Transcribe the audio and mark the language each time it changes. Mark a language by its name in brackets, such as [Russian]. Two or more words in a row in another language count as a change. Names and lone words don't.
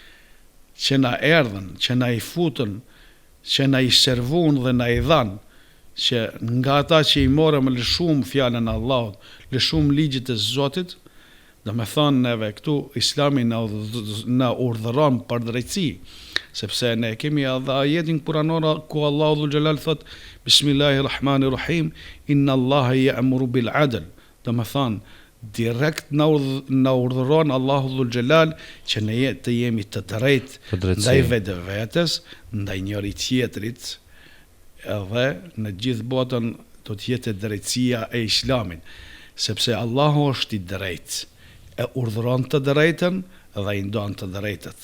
[Albanian] që na erdhën, që na i futën, që na i servun dhe na i dhanë, që nga ata që i morëm lë shumë fjalën e Allahut, lë shumë ligjit e Zotit, do me thonë neve këtu Islami na urdhëron për drejtësi, sepse ne kemi edhe ajetin kuranor ku Allahu [Arabic] ذو الجلال [Albanian] thot [Arabic] بسم الله الرحمن الرحيم إن الله يأمر بالعدل, [Albanian] do me thonë direkt na urdhëron Allahu [Arabic] ذو الجلال [Albanian] që ne të jemi të drejtë ndaj vetës, ndaj njëri tjetrit, edhe në gjithë botën do të jetë drejtësia e Islamin, sepse Allahu është i drejtë, e urdhëron të drejtën dhe i ndon të drejtët.